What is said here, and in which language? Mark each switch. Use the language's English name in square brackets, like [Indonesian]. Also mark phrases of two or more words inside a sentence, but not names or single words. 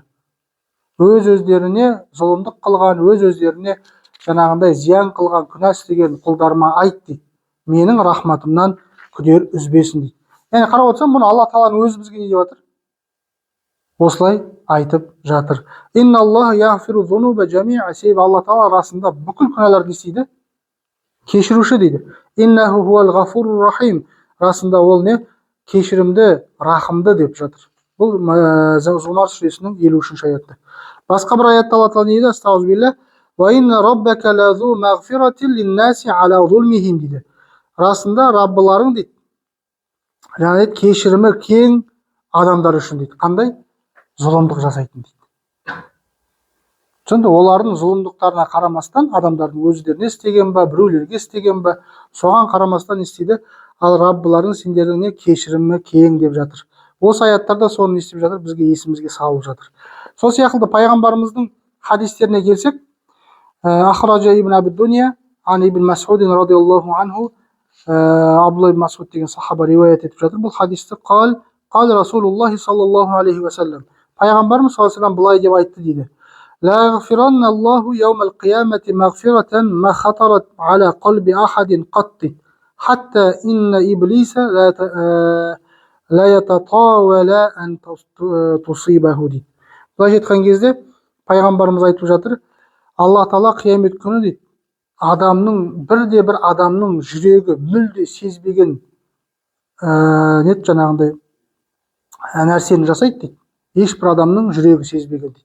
[Kazakh] Өз-өздеріне зұлымдық қылған, өз-өздеріне жаңағындай зиян қылған, күнә істеген құлдарыма айт дейді. Менің рахматымнан күдер үзбесін дейді. Яғни қарап отырсам, бұны Алла тағаланың өзі бізге не деп жатыр? Осылай айтып жатыр. [Arabic] إن الله يغفر الذنوب جميعا. [Kazakh] Себебі Алла тағала расында бүкіл күнәларды істейді, кешіруші дейді. [Arabic] إنه هو الغفور الرحيم. [Kazakh] Расында ол не? Кешірімді, рахымды деп жатыр. Бұл Зумар сүресінің 53-ші аяты. Басқа бір аятта Алла тағала не дейді? Астағфируллах. [Arabic] وإن ربك لذو مغفرة للناس على ظلمهم дейді. [Kazakh] Расында Раббыларың дейді, яғни кешірімі кең адамдар үшін дейді. Қандай? Зұлымдық жасайтын дейді. Сонда олардың зұлымдықтарына қарамастан, адамдардың өздеріне істеген ба, біреулерге істеген ба, соған қарамастан істейді. Ал Раббыларың сендердің кешірімі кең деп жатыр. Осы аяттарда соны істеп жатыр, бізге есімізге салып жатыр. Сол сияқты пайғамбарымыздың хадистеріне келсек, [Arabic] أخرج ابن أبي الدنيا عن ابن مسعود رضي الله عنه [Kazakh] Абдулла ибн Масуд деген сахаба риуаят етіп жатыр бұл хадисті. [Arabic] قال رسول الله صلى الله عليه وسلم, [Kazakh] пайғамбарымыз [Arabic] صلى الله عليه وسلم [Kazakh] былай деп айтты дейді: [Arabic] لا يغفرن الله يوم القيامة مغفرة ما خطرت على قلب أحد قط حتى إن إبليس لا يتطاول أن تصيبه дейді. [Kazakh] Былай жеткен кезде пайғамбарымыз айтып жатыр: алла тағала қиямет күні дейді адамның бір адамның жүрегі мүлде сезбеген жаңағындай нәрсені жасайды дейді. Ешбір адамның жүрегі сезбеген дейді.